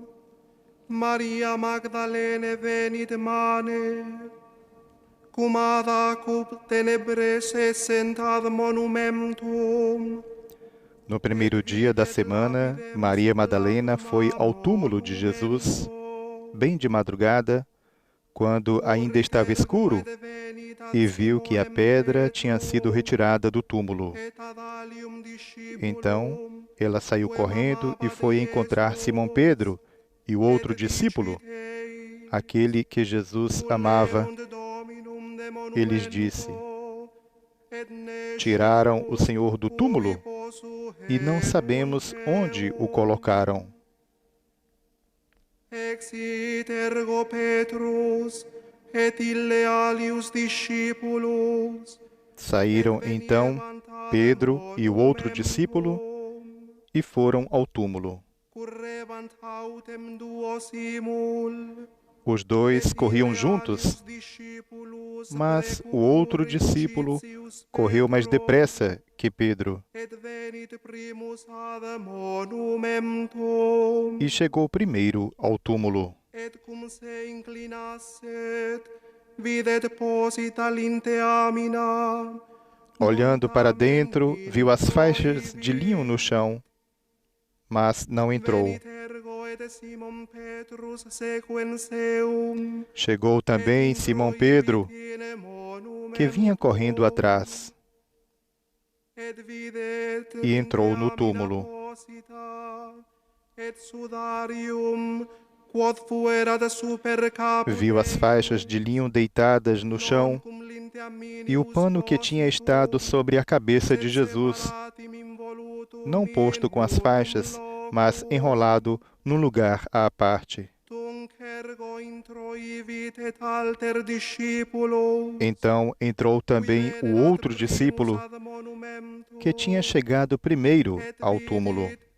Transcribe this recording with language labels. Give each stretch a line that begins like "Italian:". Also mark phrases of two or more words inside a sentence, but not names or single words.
Latin: Maria Magdalene venit mane, cum ad acup tenebres essent ad monumentum.
Portuguese: No primeiro dia da semana, Maria Madalena foi ao túmulo de Jesus, bem de madrugada, quando ainda estava escuro, e viu que a pedra tinha sido retirada do túmulo. Então, ela saiu correndo e foi encontrar Simão Pedro e o outro discípulo, aquele que Jesus amava. E lhes disse: tiraram o Senhor do túmulo e não sabemos onde o colocaram.
Latin: Exit ergo Petrus et ille alius discipulos.
Portuguese: Saíram então Pedro e o outro discípulo e foram ao túmulo.
Latin: Currebant autem duo simul.
Portuguese: Os dois corriam juntos, mas o outro discípulo correu mais depressa que Pedro
Latin: Et venit primus ad monumentum.
Portuguese: e chegou primeiro ao túmulo.
Latin: Et cum se inclinasset, videt posita linteamina.
Portuguese: Olhando para dentro, viu as faixas de linho no chão, mas não entrou.
Latin: Venit ergo et Simon Petrus sequenseum.
Portuguese: Chegou também Simão Pedro, que vinha correndo atrás,
Latin: Et videt
Portuguese: e entrou no
Latin: linteamina
Portuguese: túmulo.
Latin: posita, et sudarium quod fuerat super caput.
Portuguese: Viu as faixas de linho deitadas no chão e o pano que tinha estado sobre a cabeça de Jesus, não posto com as faixas, mas enrolado num lugar à parte. Então entrou também o outro discípulo, que tinha chegado primeiro ao túmulo.